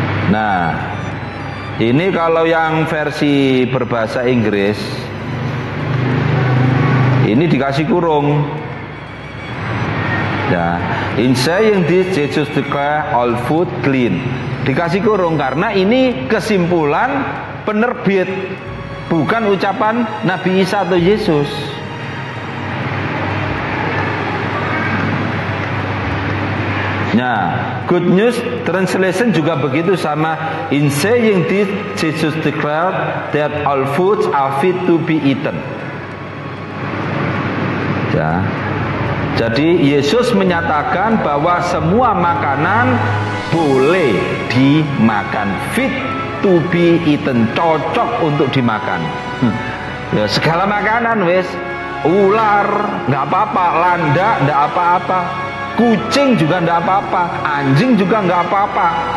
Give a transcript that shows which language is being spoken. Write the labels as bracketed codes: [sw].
[id] Nah, ini kalau yang versi berbahasa Inggris, ini dikasih kurung. [en] Ya, in saying this Jesus declare all food clean. [id] Dikasih kurung karena ini kesimpulan penerbit, bukan ucapan Nabi Isa atau Yesus. Nah, Good News Translation juga begitu sama. [en] In saying this Jesus declared that all foods are fit to be eaten. [id] Ya. Jadi Yesus menyatakan bahwa semua makanan boleh dimakan, fit to be eaten, cocok untuk dimakan. Ya, segala makanan wes, ular nggak apa-apa, landak nggak apa-apa, kucing juga nggak apa-apa, anjing juga nggak apa-apa.